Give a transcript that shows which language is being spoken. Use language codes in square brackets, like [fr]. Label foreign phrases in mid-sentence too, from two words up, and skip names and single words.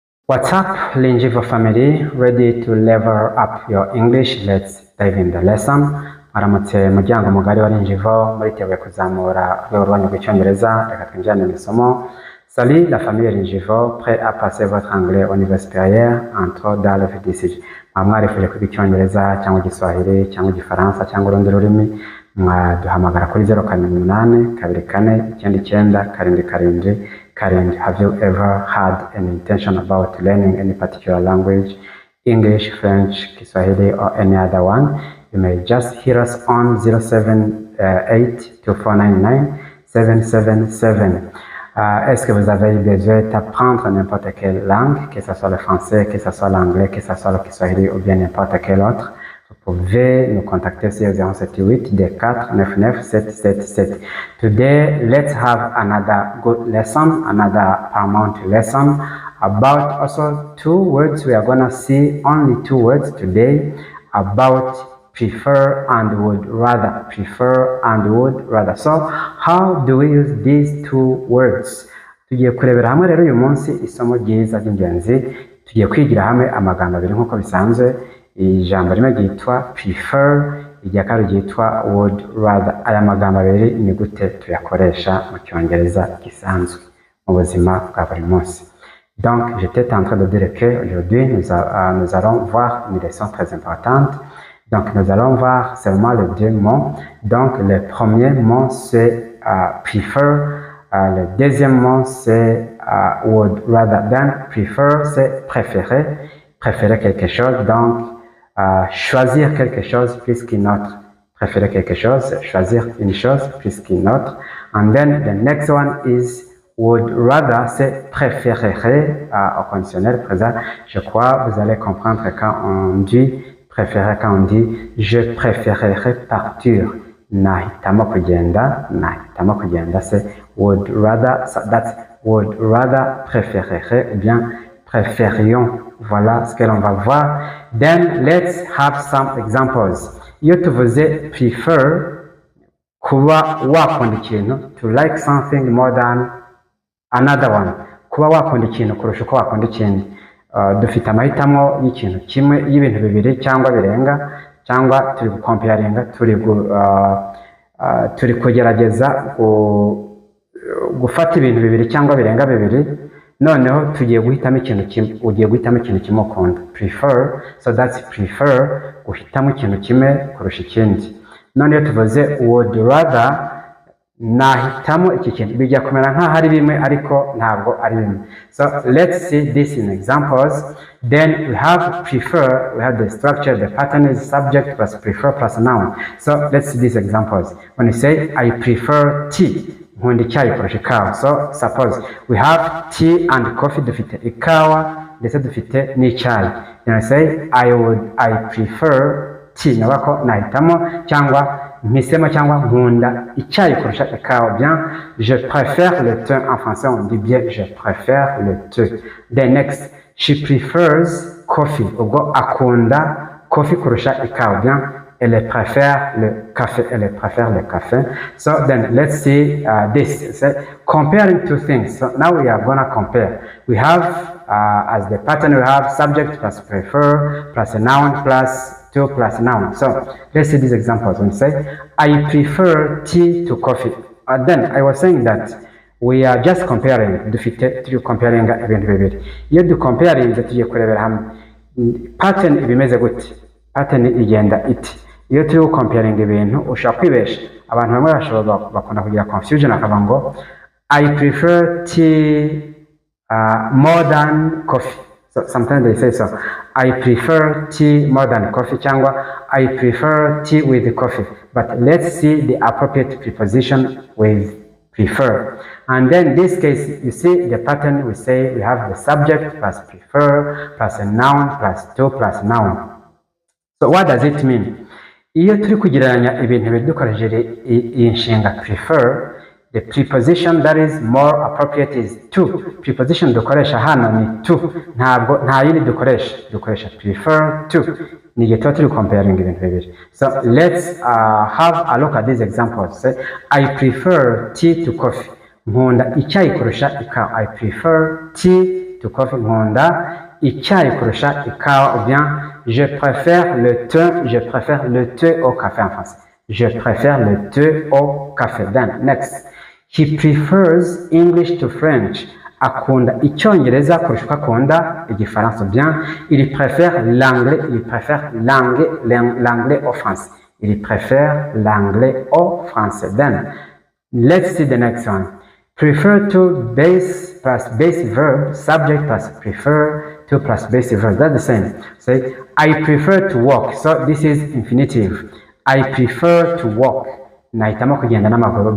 [en] What's up, Linjivo family? Ready to level up your English? Let's dive in the lesson. [rw] Aramutse muryango mugari wa Linjivo, muriteguye kuzamura urwego rwanyu rw'icyongereza. Reka twinjirane mu isomo. [fr] Salut la famille Linjivo, prêt à passer votre anglais au niveau supérieur entre dans le VDC. [rw] Mwarifuye kwiga icyongereza cyangwa igiswahili cyangwa igifaransa cyangwa urundi rurimi, mwaduhamagara kuri [en] 084 24 99 7 Have you ever had an intention about learning any particular language, English, French, Kiswahili, or any other one? You may just hit us on 078 2499 777. [fr] Est-ce que vous avez besoin d'apprendre n'importe quelle langue, que ce soit le français, que ce soit l'anglais, que ce soit le Kiswahili ou bien n'importe quel autre? Vous pouvez nous contacter sur 078 4 99 777. [en] Today, let's have another good lesson, another paramount lesson about also two words. We are going to see only two words today about prefer and would rather. Prefer and would rather. So, how do we use these two words? [rw] Tugiye kurebera hamwe rero uyu munsi isomo ryiza ry'ingenzi. Tugiye kwigira hamwe amagambo abiri nk'uko bisanzwe. Ijambo rimwe ryitwa prefer, irya kabiri ryitwa [en] would rather. [rw] Aya magambo abiri ni gute tuyakoresha mu cyongereza gisanzwe mu buzima bwa buri munsi. [fr] Donc, j'étais en train de dire que aujourd'hui nous allons voir une leçon très importante. Donc, nous allons voir seulement les deux mots. Donc, le premier mot, c'est prefer. Le deuxième mot, c'est [en] would rather than. [fr] Prefer, c'est préférer. Préférer quelque chose. Donc, choisir quelque chose plus qu'une autre. Préférer quelque chose, choisir une chose plus qu'une autre. [en] And then, the next one is would rather, [fr] c'est préférerait au conditionnel présent. Je crois vous allez comprendre quand on dit préférer, quand on dit je préférerais partir. [rw] Nahitamo kugenda, [en] c'est would rather, so that's would rather, [fr] préférerait ou bien préférions. Voilà ce que l'on va voir. [en] Then let's have some examples. [rw] Iyo tuvuze prefer, kuba wakunda ikintu, [en] to like something more than another one. [rw] Kuba wakunda ikintu kurusha uko wakunda ikindi. Dufite amahitamo y'ikintu kimwe, y'ibintu bibiri cyangwa birenga, cyangwa turi gukomparinga, turi kugerageza gufata ibintu bibiri cyangwa birenga bibiri, noneho tugiye guhitamo ikintu kimwe, ugiye guhitamo ikintu kimwe ukunda. [en] Prefer, so that's prefer, [rw] guhitamo ikintu kimwe kurusha ikindi. Noneho tuvuze [en] would rather, [rw] nahitamo iki kintu, bijya kumera nk'aho ari bimwe ariko ntabwo ari bimwe. [en] So let's see this in examples. Then we have prefer, we have the structure, the pattern is subject plus prefer plus noun. So let's see these examples. When you say I prefer tea, [rw] nkunda icyayi kurusha ikawa. [en] So suppose we have tea and coffee, [rw] dufite ikawa ndetse dufite n'icyayi. [en] Then I say I prefer tea, [rw] nabako nahitamo cyangwa mpisemo cyangwa nkunda icyayi kurusha ikawa. [fr] Bien, je préfère le thé. En français on dit bien je préfère le thé. [en] Then next, she prefers coffee, [rw] ubwo akunda coffee kurusha ikawa. [fr] Bien, elle préfère le café, elle préfère le café. [en] So then let's see this. So, comparing two things. So now we are gonna compare. We have as the pattern, we have subject plus prefer plus a noun plus to plus noun. So let's see these examples. When you say I prefer tea to coffee, then I was saying that we are just comparing. [rw] Turi comparing ibintu bibiri. Iyo du comparing tugiye kurebera hamwe pattern ibimeze gute, pattern igenda iti. Iyo turi comparing ibintu ushaka kwibesha, abantu bamwe bashobora bakunda kugira confusion akavuga ngo [en] I prefer tea more than coffee. So sometimes they say so. I prefer tea more than coffee, cyangwa I prefer tea with coffee. But let's see the appropriate preposition with prefer. And then in this case, you see the pattern, we say we have the subject plus prefer plus a noun plus to plus noun. So what does it mean? [rw] Iyo turi kugereranya ibintu bidukoresheje iyi nshinga prefer, [en] the preposition that is more appropriate is to. [rw] Preposition dukoresha hano ni to. Nta yindi dukoresha [en] prefer to. [rw] Ni igihe tuba turi comparing ibintu bibiri. [en] So let's have a look at these examples. Say, I prefer tea to coffee. [rw] Nkunda icyayi kurusha ikawa. [en] I prefer tea to coffee. [rw] Nkunda icyayi kurusha ikawa, [fr] ou bien je préfère le thé au café en français. Je préfère le thé au café. [en] Then next, he prefers English to French. [rw] Akunda icyongereza kurusha uko akunda igifaransa. [fr] Bien, il préfère l'anglais au français. Il préfère l'anglais au français. [en] Then, let's see the next one. Prefer to base plus base verb, subject plus prefer to plus base verb. That's the same. Say, I prefer to walk. So this is infinitive. I prefer to walk. [rw] Nahitamo kugenda n'amaguru.